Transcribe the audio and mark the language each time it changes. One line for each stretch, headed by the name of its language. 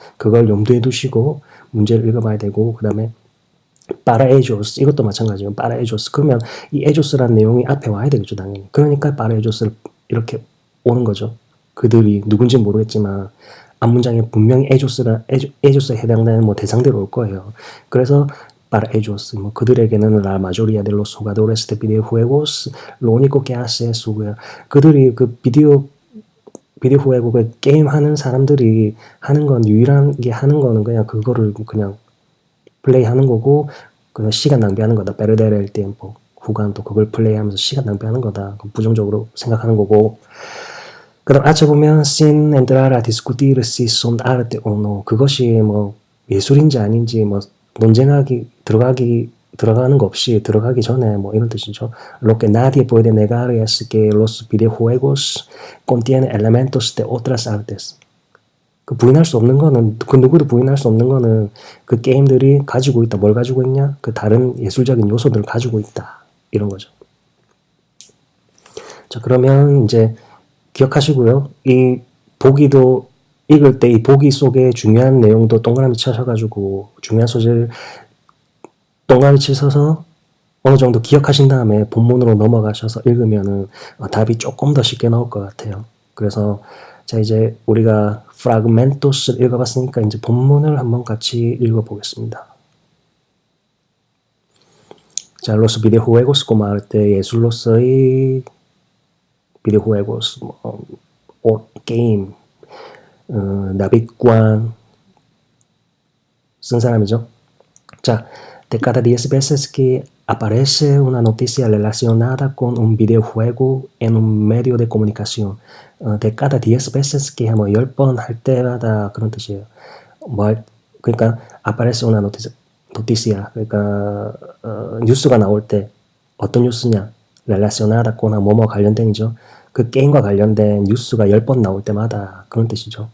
Korean: 그걸 염두에 두시고 문제를 읽어봐야 되고 그 다음에
Spanish: para ellos
Korean: 이것도 마찬가지예요.
Spanish: para ellos
Korean: 그러면 이
Spanish: ellos
Korean: 라는 내용이 앞에 와야 되겠죠. 당연히. 그러니까
Spanish: para ellos
Korean: 이렇게 오는 거죠. 그들이 누군지 모르겠지만 앞문장에 분명히
Spanish: ellos
Korean: 해당되는 뭐 대상대로 올 거예요.
Spanish: 그래서 para ellos
Korean: 뭐 그들에게는
Spanish: la mayoría de los jugadores de videojuegos lo único que hace es jugar.
Korean: 그들이 그 비디오 후에고 그 게임 하는 사람들이 하는 건 유일하게 하는 거는 그냥 그거를 그냥 플레이하는 거고 그냥 시간 낭비하는 거다.
Spanish: perder el tiempo.
Korean: 후간도 그걸 플레이하면서 시간 낭비하는 거다. 부정적으로 생각하는 거고.
Spanish: 그다음 앞에 보면 sin entrar a discutir si son arte o no.
Korean: 그것이 뭐 예술인지 아닌지 뭐 논쟁하기 들어가는 거 없이 들어가기 전에 뭐 이런 뜻이죠.
Spanish: Lo que nadie puede negar es que los videojuegos contienen elementos de otras artes.
Korean: 그 부인할 수 없는 거는, 그 누구도 부인할 수 없는 거는 그 게임들이 가지고 있다. 뭘 가지고 있냐? 그 다른 예술적인 요소들을 가지고 있다. 이런 거죠. 자, 그러면 이제 기억하시고요. 이 보기도 읽을 때 이 보기 속에 중요한 내용도 동그라미 쳐셔가지고 중요한 소재를 동그라미 치셔서 어느 정도 기억하신 다음에 본문으로 넘어가셔서 읽으면은 답이 조금 더 쉽게 나올 것 같아요. 그래서 자, 이제 우리가 프라그멘토스를 읽어봤으니까 이제 본문을 한번 같이 읽어보겠습니다. 자,
Spanish: los videojuegos como arte
Korean: 예술로서의
Spanish: videojuegos,
Korean: 게임, 나빗 광 쓴 사람이죠.
Spanish: 자, de cada 10 veces que aparece una noticia relacionada con un videojuego en un medio de comunicación, de cada 10 veces que
Korean: 뭐 10번 할 때마다 그런 뜻이에요. 그러니까
Spanish: aparece una noticia,
Korean: 그러니까 뉴스가 나올 때 어떤 뉴스냐?
Spanish: relacionada con
Korean: 뭐뭐 관련된이죠. 그 게임과 관련된 뉴스가 10번 나올 때마다 그런 뜻이죠.